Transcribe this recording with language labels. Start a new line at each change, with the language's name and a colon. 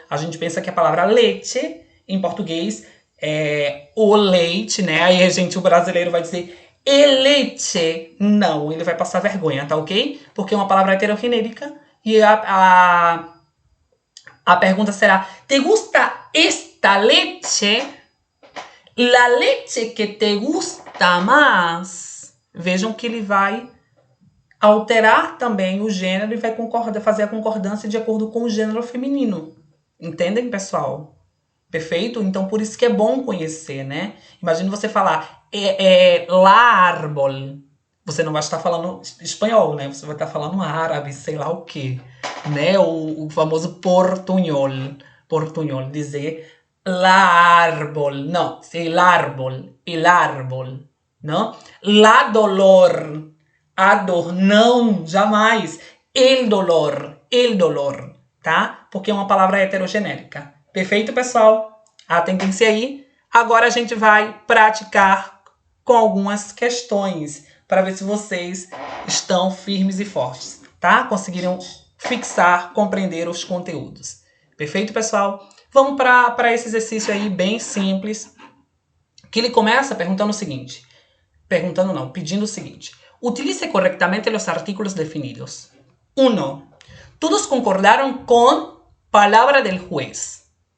Portuguese: A gente pensa que a palavra leite, em português, é o leite, né? Aí, o brasileiro vai dizer el leite. Não, ele vai passar vergonha, tá ok? Porque é uma palavra heterogenérica e a pergunta será:
Spanish: ¿te gusta esta leche? La leche que te gusta más.
Portuguese: Vejam que ele vai alterar também o gênero e vai fazer a concordância de acordo com o gênero feminino. Entendem, pessoal? Perfeito? Então, por isso que é bom conhecer, né? Imagina você falar la árbol. Você não vai estar falando espanhol, né? Você vai estar falando árabe, sei lá o quê. Né? O famoso portunhol. Portunhol, dizer la árbol.
Spanish: Não, el árbol. El árbol. Não?
Portuguese: La dolor. A dor. Não, jamais.
Spanish: El dolor, tá?
Portuguese: Porque é uma palavra heterogenérica. Perfeito, pessoal? Atentem-se aí. Agora a gente vai praticar com algumas questões para ver se vocês estão firmes e fortes, tá? Conseguiram fixar, compreender os conteúdos. Perfeito, pessoal? Vamos para esse exercício aí bem simples, que ele começa perguntando o seguinte. Pedindo o seguinte.
Spanish: Utilice correctamente los artículos definidos. 1. Todos concordaron con palabra del juez.